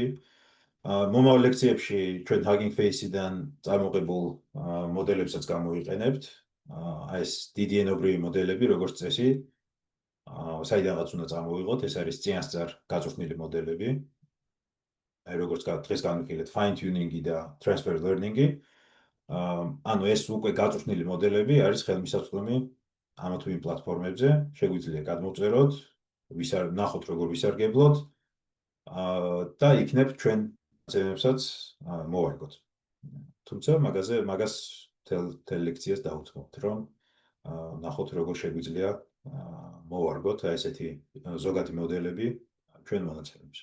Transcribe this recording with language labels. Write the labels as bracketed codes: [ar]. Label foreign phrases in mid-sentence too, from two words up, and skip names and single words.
[ka] მომავალ ლექციებში ჩვენ Hugging Face-დან წარმოებულ მოდელებსაც გამოვიყენებთ. ეს დიდი ენობრივი მოდელები, როგორც წესი, საიდანაც უნდა წამოვიღოთ, ეს არის წინასწარ გაწვრთნილი მოდელები. აი როგორც დღეს განვიხილეთ [en] fine tuning-ი [ka] და [en] transfer learning-ი. [ka] ანუ ეს უკვე გაწვრთნილი მოდელები არის ხელმისაწვდომი ამა თუ იმ პლატფორმებზე, შეგვიძლია გადმოვწეროთ, ნახოთ როგორ ვისარგებლოთ და იქნებ ჩვენ ძებებსაც მოვარგოთ. თუმცა მაგას თელ ლექციას დავუთმობთ, რომ ნახოთ როგორ შეგვიძლია მოვარგოთ ესეთი ზოგადი მოდელები ჩვენ მონაცემებში.